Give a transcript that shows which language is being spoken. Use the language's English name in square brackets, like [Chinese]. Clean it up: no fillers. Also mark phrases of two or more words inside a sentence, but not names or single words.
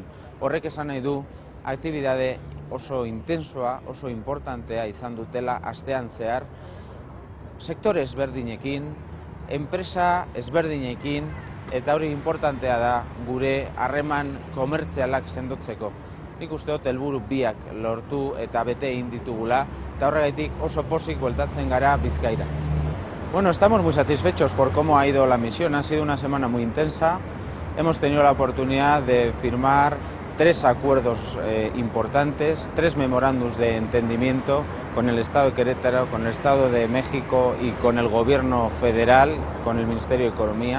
[Basque] Horrek esan nahi du, aktibidade oso intensoa, oso importantea izan dutela astean zehar, sektore ezberdinekin, enpresa ezberdinekin, eta hori importantea da gure harreman komertzialak sendotzeko. Nik uste dut helburu biak lortu eta bete egin ditugula, eta horregatik oso pozik bueltatzen gara Bizkaira. [Spanish] Bueno, estamos muy satisfechos por cómo ha ido la misión. Ha sido una semana muy intensa. Hemos tenido la oportunidad de firmar 3 acuerdos importantes, 3 memorándums de entendimiento con el Estado de Querétaro, con el Estado de México y con el Gobierno federal, con el Ministerio de Economía.